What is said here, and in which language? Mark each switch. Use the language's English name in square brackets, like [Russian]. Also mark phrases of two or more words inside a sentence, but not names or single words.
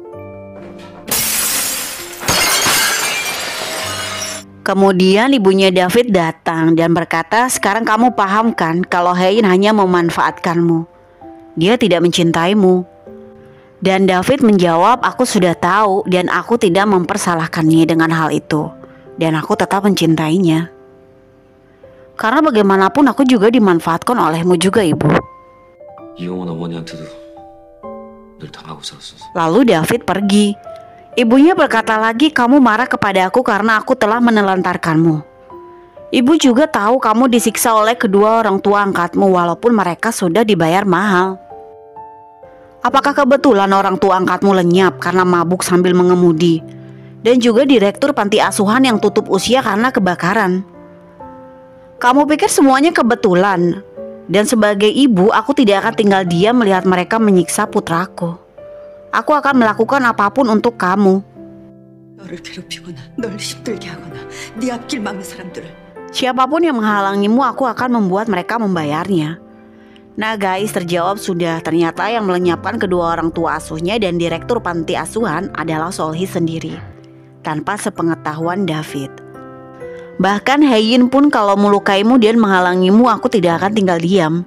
[Indonesian] Kemudian ibunya David datang dan berkata, "Sekarang kamu paham kan kalau Hein hanya memanfaatkanmu. Dia tidak mencintaimu." Dan David menjawab, "Aku sudah tahu dan aku tidak mempersalahkannya dengan hal itu. Dan aku tetap mencintainya. Karena bagaimanapun aku juga dimanfaatkan olehmu juga ibu." [Korean] 이용원 어머니한테도 늘 당하고 살았어. [Indonesian] Lalu David pergi. Ibunya berkata lagi, "Kamu marah kepada aku karena aku telah menelantarkanmu. Ibu juga tahu kamu disiksa oleh kedua orang tua angkatmu walaupun mereka sudah dibayar mahal. Apakah kebetulan orang tua angkatmu lenyap karena mabuk sambil mengemudi? Dan juga direktur panti asuhan yang tutup usia karena kebakaran. Kamu pikir semuanya kebetulan? Dan sebagai ibu, aku tidak akan tinggal diam melihat mereka menyiksa putraku. Aku akan melakukan apapun untuk kamu." [Korean] 너를 괴롭히거나 널 힘들게 하거나 네 앞길 막는 사람들을 [Indonesian] Siapapun yang menghalangimu, aku akan membuat mereka membayarnya. Nah guys, terjawab sudah. Ternyata yang melenyapkan kedua orang tua asuhnya dan direktur panti asuhan adalah Solhi sendiri, tanpa sepengetahuan David. Bahkan Haein pun, kalau melukaimu dan menghalangimu, aku tidak akan tinggal diam.